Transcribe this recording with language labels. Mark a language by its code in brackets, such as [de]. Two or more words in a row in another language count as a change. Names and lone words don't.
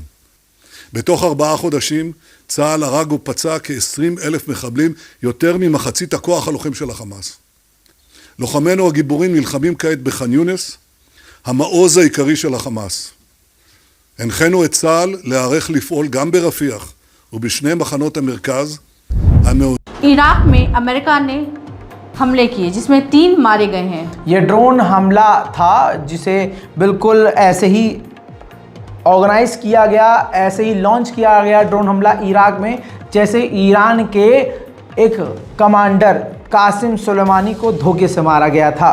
[he] בתוך 4 חודשים צה"ל הרג ופצע כ-20,000 מחבלים, יותר ממחצית הכוח הלוחם של החמאס. לוחמינו הגיבורים נלחמים כעת בח'אן יונס, המעוז העיקרי של החמאס. הנחינו את צה"ל להיערך לפעול גם ברפיח ובשני מחנות המרכז [hi] इराक में अमेरिका ने हमले किए जिसमें 3 मारे गए हैं। ये ड्रोन हमला था जिसे बिल्कुल ऐसे ही ऑर्गेनाइज किया गया, ऐसे ही लॉन्च किया गया ड्रोन हमला इराक में, जैसे ईरान के एक कमांडर कासिम सुलेमानी को धोखे से मारा गया था।